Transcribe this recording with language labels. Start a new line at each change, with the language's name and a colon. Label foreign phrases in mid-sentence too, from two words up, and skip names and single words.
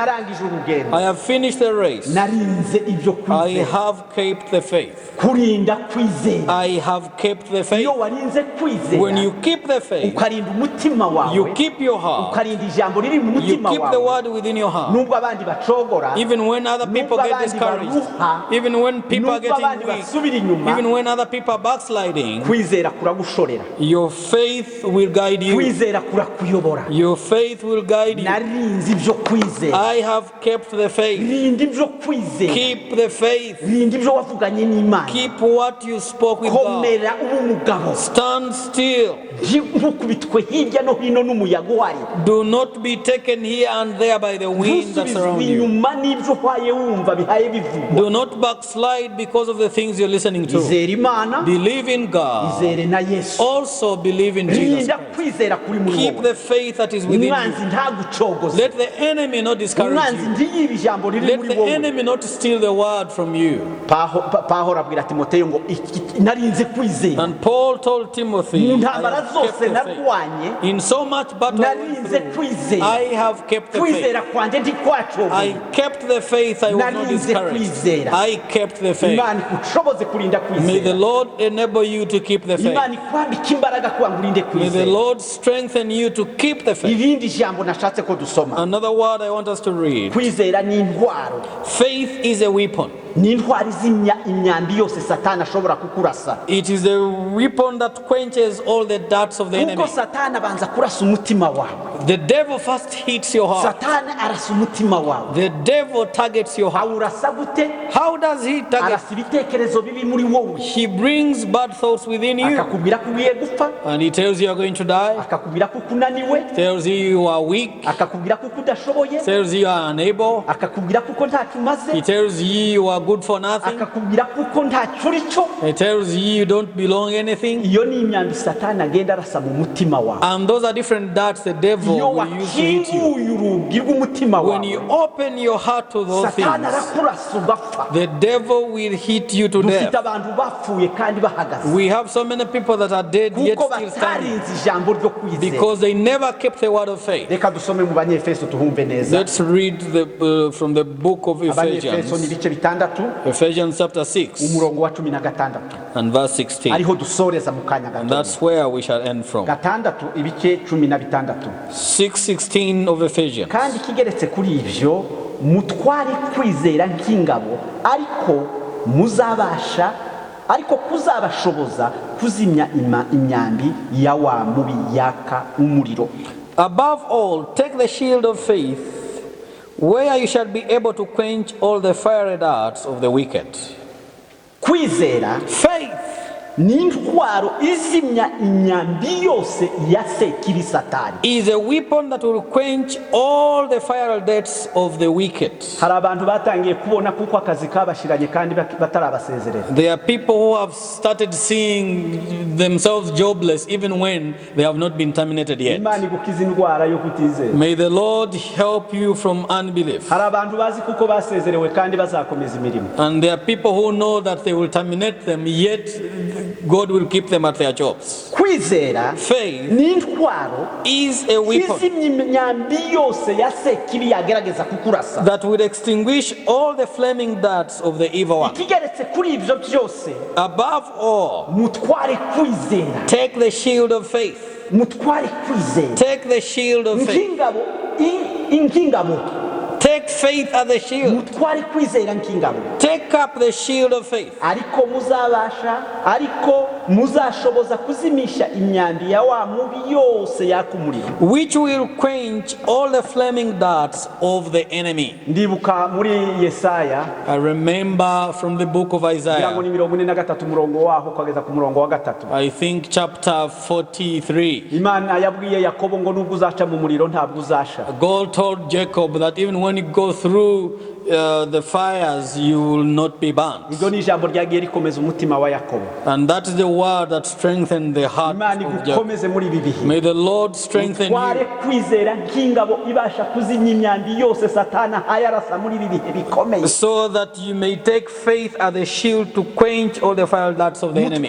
Kinyarwanda: narangije urugendo,
English: I have finished the race.
Kinyarwanda: narinze ibyo
English: I
Kinyarwanda: kwizera.
English: have kept the faith.
Kinyarwanda: Kurinda kwizera.
English: I have kept the faith.
Kinyarwanda: Iyo warinze
English: When you
Kinyarwanda: kwizera
English: keep the faith,
Kinyarwanda: ukarinda umutima
English: you
Kinyarwanda: wawe,
English: keep your heart.
Kinyarwanda: ukarinda ijambo riri mu
English: You
Kinyarwanda: mutima
English: keep the
Kinyarwanda: wawe,
English: word within your heart.
Kinyarwanda: nubwo abandi bacogora,
English: Even when other people
Kinyarwanda: nubwo
English: get
Kinyarwanda: abandi
English: discouraged,
Kinyarwanda: baruha,
English: even when people are
Kinyarwanda: nubwo abandi
English: getting weak,
Kinyarwanda: basubira inyuma,
English: even when other people are backsliding,
Kinyarwanda: kwizera kuragushorera,
English: your faith will guide you.
Kinyarwanda: kwizera kurakuyobora.
English: Your faith will guide you.
Kinyarwanda: Narinze ibyo kwizera.
English: I have kept the faith.
Kinyarwanda: Rinda ibyo kwizera.
English: Keep the faith.
Kinyarwanda: Rinda ibyo wavuganye n'Imana.
English: Keep what you spoke with God.
Kinyarwanda: Komera ube umugabo.
English: Stand still.
Kinyarwanda: Ntukubitwe hirya no hino n'umuyaga uhari.
English: Do not be taken here and there by the wind that surround you.
Kinyarwanda: Inyuma n'ibyo uhaye wumva bihaye bivugwa.
English: Do not backslide because of the things you're listening to.
Kinyarwanda: Izera Imana.
English: Believe in God.
Kinyarwanda: Izere na Yesu.
English: Also believe in Jesus
Kinyarwanda: Rinda
English: Christ.
Kinyarwanda: kwizera kuri muri
English: Keep
Kinyarwanda: wowe.
English: the faith that is within
Kinyarwanda: Umwanzi
English: you.
Kinyarwanda: ntagucogoze.
English: Let the enemy not discourage
Kinyarwanda: Umwanzi
English: you.
Kinyarwanda: ntiyibe ijambo riri
English: Let
Kinyarwanda: muri
English: the
Kinyarwanda: wowe.
English: enemy not steal the word from you.
Kinyarwanda: Pawulo abwira Timoteyo ngo narinze kwizera.
English: And Paul told Timothy,
Kinyarwanda: Mu
English: I
Kinyarwanda: ntambara
English: have kept
Kinyarwanda: zose
English: the faith.
Kinyarwanda: narwanye,
English: In so much battle I went
Kinyarwanda: narinze
English: through,
Kinyarwanda: kwizera.
English: I have kept the faith.
Kinyarwanda: Kwizera kwanjye ntikwacogoze.
English: I kept the faith, I was not
Kinyarwanda: Narinze
English: discouraged.
Kinyarwanda: kwizera.
English: I kept the faith.
Kinyarwanda: Imana ikushoboze kurinda
English: May the
Kinyarwanda: kwizera.
English: Lord enable you to keep the faith.
Kinyarwanda: Imana ikwambika imbaraga kugira ngo urinde
English: May the
Kinyarwanda: kwizera.
English: Lord strengthen you to keep the faith.
Kinyarwanda: Irindi jambo nashatse ko dusoma.
English: Another word I want us to read.
Kinyarwanda: Kwizera ni intwaro.
English: Faith is a weapon.
Kinyarwanda: Ni intwaro izimya imyambi yose Satani ashobora kukurasa.
English: It is a weapon that quenches all the darts of the enemy.
Kinyarwanda: Kuko Satani abanza kurasa umutima wawe.
English: The devil first hits your heart.
Kinyarwanda: Satani arasa umutima wawe.
English: The devil targets your heart.
Kinyarwanda: Awurasa gute?
English: How does he target?
Kinyarwanda: Arasa ibitekerezo bibi muri wowe.
English: He brings bad thoughts within you.
Kinyarwanda: Akakubwira ko ugiye gupfa.
English: And he tells you you are going to die.
Kinyarwanda: Akakubwira ko unaniwe.
English: Tells you you are weak.
Kinyarwanda: Akakubwira ko udashoboye.
English: Tells you you are unable.
Kinyarwanda: Akakubwira ko ntacyo umaze.
English: He tells you you are good for nothing.
Kinyarwanda: Akakubwira ko ntacyo uri cyo.
English: He tells you you don't belong anything.
Kinyarwanda: Iyo ni imyambi Satani agenda arasa mu mutima wawe.
English: And those are different darts the devil
Kinyarwanda: Iyo
English: will use to hit you.
Kinyarwanda: wakinguye urugi rw'umutima
English: When you
Kinyarwanda: wawe,
English: open your heart to those
Kinyarwanda: Satani
English: things,
Kinyarwanda: arakurasa ugapfa.
English: the devil will hit you to
Kinyarwanda: Dufite
English: death.
Kinyarwanda: abantu bapfuye kandi bahagaze
English: We have so many people that are dead yet
Kinyarwanda: kuko
English: still standing
Kinyarwanda: batarinze ijambo ryo kwizera.
English: because they never kept the word of faith.
Kinyarwanda: Reka dusome mu Banyefeso tuhumve neza.
English: Let's read from the book of
Kinyarwanda: Abanyefeso ni
English: Ephesians,
Kinyarwanda: ibice bitandatu
English: Ephesians chapter 6
Kinyarwanda: umurongo wa 16
English: and verse 16.
Kinyarwanda: ariho dusoreza mu kanya
English: And
Kinyarwanda: gato.
English: that's where we shall end from.
Kinyarwanda: Gatandatu ibice 16.
English: 6:16 of Ephesians.
Kinyarwanda: Kandi kigeretse kuri ivyo mutware kwizera nk'ingabo ariko kuzabashoboza kuzimya imyambi ya wa mubi yaka umuriro.
English: Above all, take the shield of faith, where you shall be able to quench all the fiery darts of the wicked.
Kinyarwanda: Kwizera
English: Faith
Kinyarwanda: n'intwaro izimya imyambi yose ya sekiri Satani.
English: Is a weapon that will quench all the fiery darts of the wicked.
Kinyarwanda: Hari abantu batangiye kubona kuko akazi kabashiranye kandi batarabasezerera.
English: There are people who have started seeing themselves jobless even when they have not been terminated yet.
Kinyarwanda: Imana igukiza indwara yo kutizera.
English: May the Lord help you from unbelief.
Kinyarwanda: Hari abantu bazi kuko basezerewe kandi bazakomeza imirimo.
English: And there are people who know that they will terminate them, yet God will keep them at their jobs.
Kinyarwanda: Kwizera
English: Faith
Kinyarwanda: n'intwaro
English: is a weapon
Kinyarwanda: izimya imyambi yose ya sekiri yagerageza kukurasa.
English: that will extinguish all the flaming darts of the evil one.
Kinyarwanda: Ikigeretse kuri ibyo byose,
English: Above all,
Kinyarwanda: mutware kwizera.
English: take the shield of faith.
Kinyarwanda: Mutware kwizera.
English: Take the shield of faith.
Kinyarwanda: Nkingabo.
English: Take faith as the shield.
Kinyarwanda: Mutware kwizera nkingabo.
English: Take up the shield of faith.
Kinyarwanda: Ariko muzashoboza kuzimisha imyambi ya wa mubi yose yakumuriro.
English: Which will quench all the flaming darts of the enemy.
Kinyarwanda: Ndibuka muri Yesaya.
English: I remember from the book of Isaiah. I think chapter 43.
Kinyarwanda: Imana yabwiye Yakobo ngo nubwo uzaca mu muriro ntabwo uzasha.
English: God told Jacob that even when you go through the fires, you will not be burnt. And that is the word that strengthened the heart of Jacob. May the Lord strengthen you so that you may take faith as a shield to quench all the fire darts of the enemy.